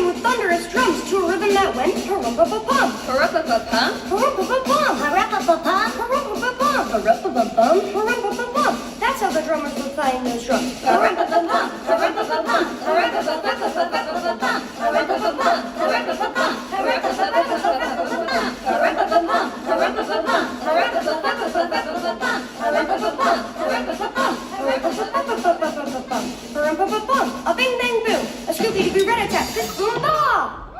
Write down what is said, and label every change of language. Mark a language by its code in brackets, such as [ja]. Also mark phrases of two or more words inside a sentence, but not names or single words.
[en] thunderous drums to a rhythm that went pa-rum-pa-pa-pum. Pa-rum-pa-pa-pum? Pa-rum-pa-pa-pum. Pa-rum-pa-pa-pum. Pa-rum-pa-pa-pum. Pa-rum-pa-pa-pum. Pa-rum-pa-pa-pum. That's how the drummers were playing those drums. Pa-rum-pa-pa-pum. Pa-rum-pa-pa-pum. Pa-rum-pa-pa-pum. Pa-rum-pa-pa-pum. Pa-rum-pa-pa-pum. A bing bang boom, a Snoopy to be red attack, this boom ba!